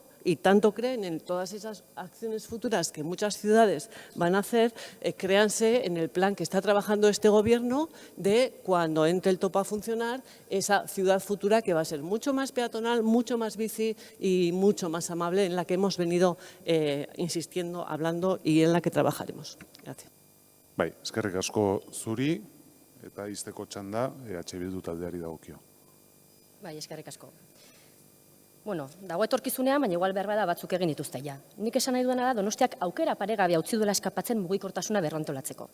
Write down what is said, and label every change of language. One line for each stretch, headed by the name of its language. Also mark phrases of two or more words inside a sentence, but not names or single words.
Spanish: y tanto creen en todas esas acciones futuras que muchas ciudades van a hacer, créanse en el plan que está trabajando este gobierno de cuando entre el topo a funcionar, esa ciudad futura que va a ser mucho más peatonal, mucho más bici y mucho más amable, en la que hemos venido insistiendo, hablando y en la que trabajaremos. Gracias.
Basque: Bai, eskerrik asko zuri eta izteko txanda Bildu taldeari dagokio. Bai, eskerrik asko. Bueno, dago etorkizunean, baina igual behar bada batzuk egin dituzte ja. Nik esan nahi duena da Donostiak aukera paregabea utzi duela eskapatzen mugikortasuna berrantolatzeko.